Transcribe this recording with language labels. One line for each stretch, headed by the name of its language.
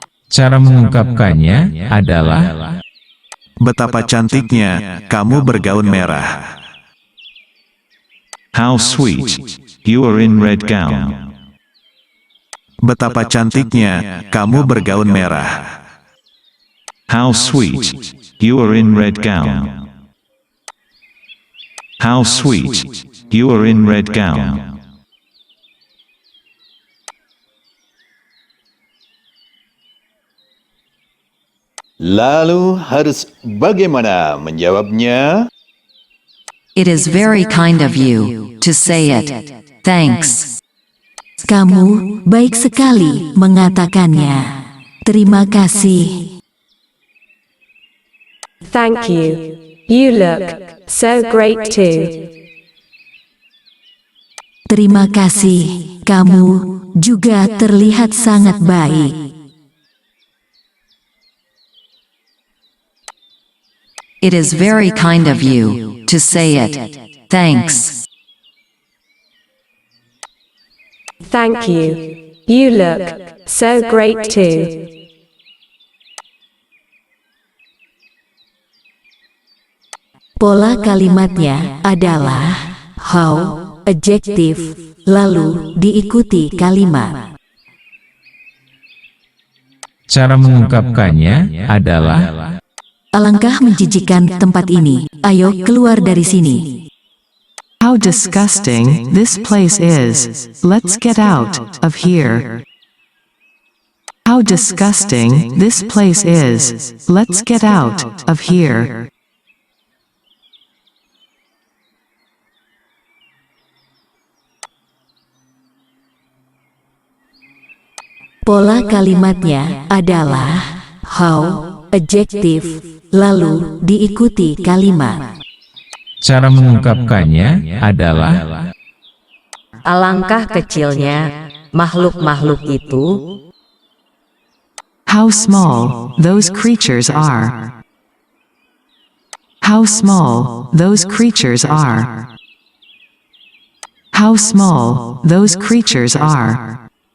Indonesian: cara mengungkapkannya adalah Betapa cantiknya kamu bergaun merah.
English: How sweet you are in red gown. Betapa cantiknya kamu bergaun merah. How sweet you are in red gown. How sweet you are in red gown.
Indonesian: Lalu harus bagaimana menjawabnya?
English: It is very kind of you to say it. Thanks.
Indonesian: Kamu baik sekali mengatakannya. Terima kasih.
English: Thank you. You look so great too.
Indonesian: Terima kasih. Kamu juga terlihat sangat baik.
English: It is very kind of you to say it. Thanks. Thank you. You look so great too.
Indonesian: Pola kalimatnya adalah how, adjektif, lalu diikuti kalimat. cara mengungkapkannya adalah Alangkah menjijikan tempat ini. Ayo keluar dari sini.
English: How disgusting this place is. Let's get out of here. How disgusting this place is. Let's get out of here.
Indonesian: Pola kalimatnya adalah how, adjektif, lalu diikuti kalimat. cara mengungkapkannya adalah Alangkah kecilnya makhluk-makhluk itu.
English: How small those creatures are. How small those creatures are. How small those creatures are.